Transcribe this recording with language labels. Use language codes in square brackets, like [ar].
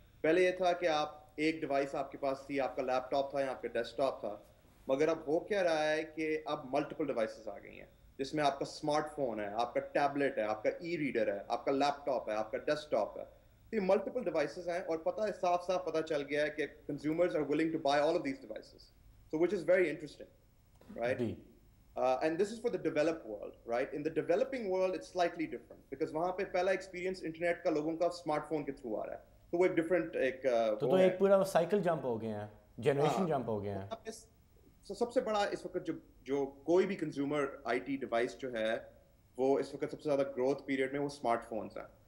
[ur] پہلے یہ تھا کہ آپ ایک ڈیوائس آپ کے پاس تھی, آپ کا لیپ ٹاپ تھا یا آپ کا ڈیسک ٹاپ تھا, مگر اب ہو کیا رہا ہے کہ اب ملٹیپل ڈیوائسز آ گئی ہیں, جس میں آپ کا اسمارٹ فون ہے, آپ کا ٹیبلٹ ہے, آپ کا ای ریڈر ہے, آپ کا لیپ ٹاپ ہے, آپ کا ڈیسک ٹاپ ہے. یہ ملٹیپل ڈیوائسز ہیں اور پتہ ہے, صاف صاف پتہ چل گیا ہے کہ [en] Consumers are willing to buy all of these devices, so which is very interesting, right. And this is for the developed world, right? In the developing world, it's slightly different because [ur] وہاں پہ پہلا experience internet کا لوگوں کا smart phone کے through آ رہا ہے, تو وہ ایک ڈفرینٹ تو ایک پورا سائیکل جمپ ہو گئے ہیں, جنریشن جمپ ہو گئے ہیں. سب سے بڑا اس وقت جو کوئی بھی کنزیومر آئی ٹی ڈیوائس جو ہے وہ اس وقت سب سے زیادہ گروتھ پیریڈ میں وہ اسمارٹ فونس ہیں.